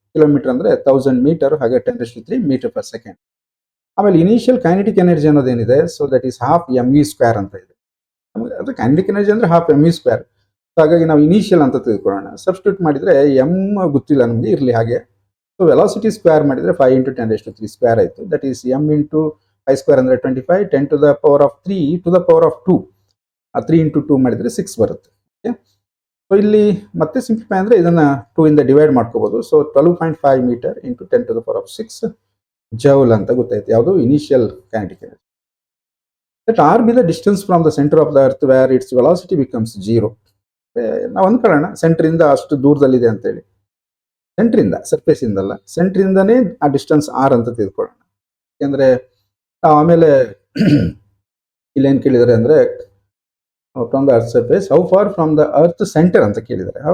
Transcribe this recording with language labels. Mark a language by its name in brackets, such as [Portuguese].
[Kannada] Kilometre ಅಂದ್ರೆ 1000 metre, ಹಾಗೆ 10⁻³ metre per second. ಆಮೇಲೆ initial kinetic energy ಅನ್ನೋದೇನಿದೆ, so [English] that is half [Kannada] mv² ಅಂತ ಇದೆ. ಅದು ಕೈನೆಟಿಕ್ ಎನರ್ಜಿ ಅಂದ್ರೆ ಹಾಫ್ mv². ಹಾಗಾಗಿ ನಾವು ಇನಿಷಿಯಲ್ ಅಂತ ತಿಳ್ಕೊಳ್ಳೋಣ. ಸಬ್ಸ್ಟಿಟ್ಯೂಟ್ ಮಾಡಿದ್ರೆ ಎಂ ಗೊತ್ತಿಲ್ಲ ನಮಗೆ, ಇರಲಿ ಹಾಗೆ. ಸೊ ವೆಲಾಸಿಟಿ ಸ್ಕ್ವೇರ್ ಮಾಡಿದ್ರೆ 5 × 10⁻³ ಸ್ಕ್ವೇರ್ ಆಯಿತು. [English] That is m × 5² ಅಂದ್ರೆ 25, 10 to the power of 3 to the power of 2. [Kannada] 3 × 2 ಮಾಡಿದ್ರೆ 6 ಬರುತ್ತೆ. ಓಕೆ, ಸೊ ಇಲ್ಲಿ ಮತ್ತೆ ಸಿಂಪ್ಲಿಫೈ ಅಂದ್ರೆ ಇದನ್ನ 2 ಇಂದ ಡಿವೈಡ್ ಮಾಡ್ಕೋಬಹುದು. So 12.5 metre into 10 to the power of 6 joule ಅಂತ ಗೊತ್ತಾಯ್ತು, ಯಾವುದು initial kinetic energy. [English] Let r be the distance from the center of the earth where its velocity becomes 0. [Kannada] ನಾವು ಅಂದ್ಕೊಳ್ಳೋಣ ಸೆಂಟರ್ ಇಂದ ಅಷ್ಟು ದೂರದಲ್ಲಿದೆ ಅಂತೇಳಿ. ಸೆಂಟರ್ ಇಂದ, ಸರ್ಫೇಸ್ ಇಂದಲ್ಲ, ಸೆಂಟರ್ ಇಂದಾನೇ ಆ ಡಿಸ್ಟೆನ್ಸ್ ಆರ್ ಅಂತ ತಿಳ್ಕೊಳ್ಳೋಣ. ಯಾಕಂದ್ರೆ ಆಮೇಲೆ ಇಲ್ಲೇನ್ ಕೇಳಿದ್ದಾರೆ ಅಂದ್ರೆ [English] from the earth surface how far from the earth centre [Kannada] ಅಂತ ಕೇಳಿದ್ದಾರೆ.